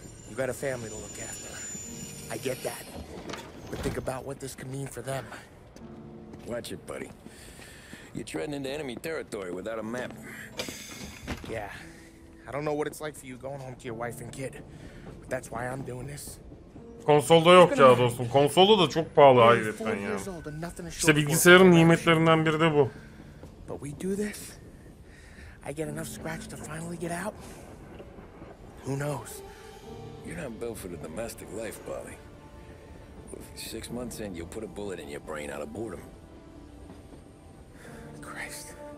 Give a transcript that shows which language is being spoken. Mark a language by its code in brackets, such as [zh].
[en] You got a family to look after. I get that. But think about what this could mean for them. Watch it, buddy. You're treading into enemy territory without a map. Yeah. I don't know what it's like for you going home to your wife and kid. But that's why I'm doing this. [tr] Konsolda yok ya dostum. Konsolda da çok pahalı hayretten ya. İşte bilgisayarın nimetlerinden biri de bu. [en] But we do this. I get enough scratch to finally get out. Who knows? You're not built for the domestic life, Bobby. 6 months in, you'll put a bullet in your brain out of boredom. Christ.